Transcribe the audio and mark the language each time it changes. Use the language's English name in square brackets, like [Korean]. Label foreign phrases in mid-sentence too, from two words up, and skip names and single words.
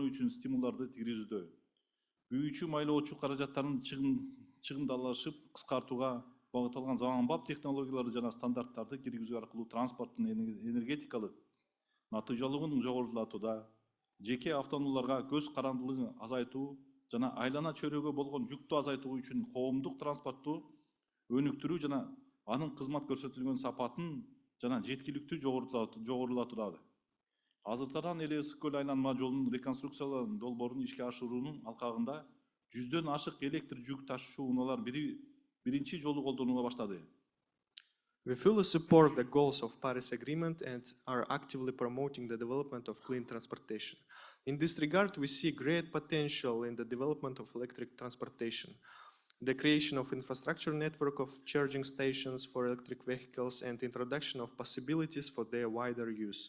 [Kyrgyz] үчүн стимулдарды киргизүүдө, büyüчү майлоочу каражаттарын чыгымдалышып кыскартууга багытталган заманбап технологияларды жана стандарттарды киргизүү аркылуу транспорттун энергетикалык натыйжалуулугун жогорулатууда, жеке автоунааларга көз карандылыгын азайтуу жана айлана чөйрөгө болгон жүктү азайтуу үчүн коомдук транспортту өнүктүрүү жана анын кызмат көрсөтүлгөн сапатын жана жеткиликтүү жогорулатууда. Азыртадан эле ысык көл айланма жолунун реконструкциялануу долбоорун ишке ашыруунун алкагында 100дөн ашык электр жүк ташуучу унаалар биринчи жолу колдонула баштады. [English] We fully support the goals of Paris Agreement and are actively promoting the development of clean transportation. In this regard, we see great potential in the development of electric transportation, the creation of infrastructure network of charging stations for electric vehicles and introduction of possibilities for their wider use.